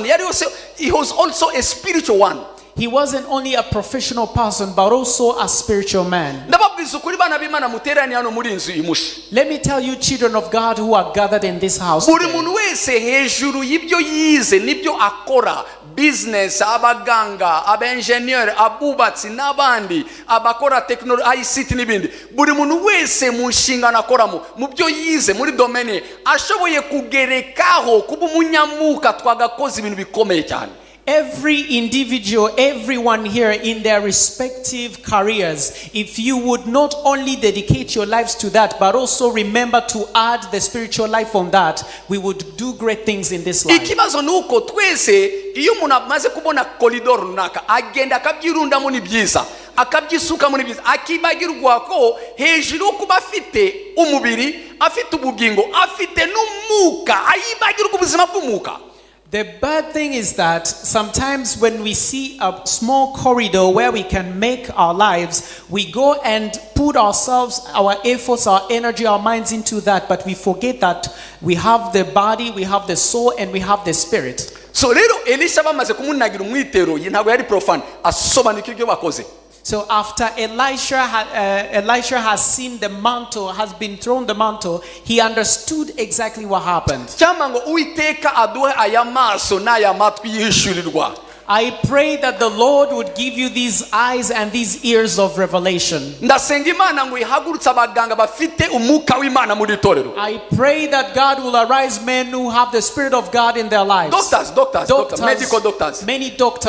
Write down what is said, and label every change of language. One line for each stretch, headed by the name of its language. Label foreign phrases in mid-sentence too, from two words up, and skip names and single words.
English: He was also a spiritual one. He wasn't only a professional person, but also a spiritual man. Let me tell you, children of God who are gathered in this house today, business,
Kinyarwanda: abaganga, abengineer, abubatsi n'abandi abakora technology ICT n'ibindi, buri muntu wese mu nshingano akoramo mu byo yize muri domaine ashoboye kugerekaho kuba umunyamuka twagakoze ibintu bikomeye cyane.
English: Every individual, everyone here in their respective careers, if you would not only dedicate your lives to that, but also remember to add the spiritual life on that, we would do great things in this life.
Kinyarwanda: Ikibazo nuko twese iyo umuntu amaze kubona koridoro runaka agenda akabyirundamo ni byiza, akabyisuka muri byiza, akibagirwa ko hejuru kuba afite umubiri, afite ubugingo, afite n'umuka, ayibagirwa ubuzima bw'umuka.
English: The bad thing is that sometimes when we see a small corridor where we can make our lives, we go and put ourselves, our efforts, our energy, our minds into that, but we forget that we have the body, we have the soul, and we have the spirit.
Kinyarwanda: So rero Elisha bamaze kumunagira umwitero ntabwo yari profane, asobanukirwa ibyo bakoze.
English: So after Elisha has seen the mantle, has been thrown the mantle, he understood exactly what happened.
Kinyarwanda: Cyangwa Uwiteka aduhe aya maso n'aya matwi yishurirwa.
English: I pray that the Lord would give you these eyes and these ears of revelation. I pray that God will arise men who have the Spirit of God in their lives. Doctors, medical doctors. Many doctors.